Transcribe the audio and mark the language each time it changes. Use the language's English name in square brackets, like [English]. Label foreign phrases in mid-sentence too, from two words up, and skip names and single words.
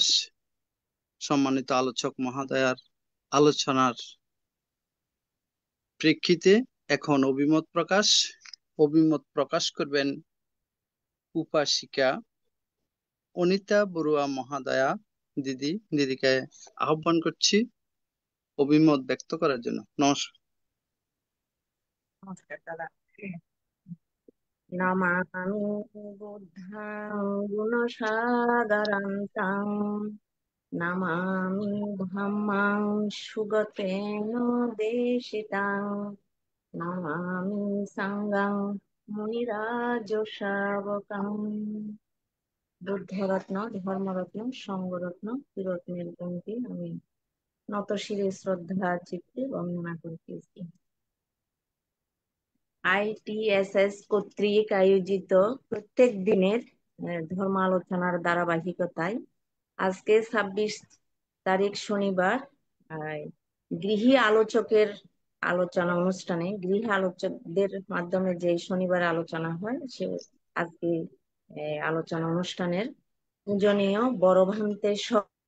[Bangla] সম্মানিত আলোচক মহোদয়ার আলোচনার প্রেক্ষিতে এখন অভিমত প্রকাশ করবেন উপাসিকা অনিতা বড়ুয়া মহাদয়া দিদি। দিদিকে আহ্বান করছি অভিমত ব্যক্ত করার জন্য। নমস্কার। নমস্কার দাদা। [Pali] নমামি বুদ্ধাং গুণসাগরান্তাং নমামি ধম্মাং সুগতেন দেশিতাং নমামি সাঙ্গাং মুনিরাজ শাবকং। [Bangla] বুদ্ধরত্ন, ধর্মরত্ন, সঙ্গরত্ন, ত্রিরত্নের পঙ্ক্তি আমি নত শিরে শ্রদ্ধা চিত্তে বন্দনা করতেছি। ITSS কর্তৃক আয়োজিত প্রত্যেক দিনের ধর্ম আলোচনার ধারাবাহিকতায় আজকে 26 তারিখ শনিবার গৃহী আলোচকের আলোচনা অনুষ্ঠানে গৃহী আলোচকদের মাধ্যমে যে শনিবার আলোচনা হয় সে আজকে আলোচনা অনুষ্ঠানের পূজনীয় বড় ভান্তে সহ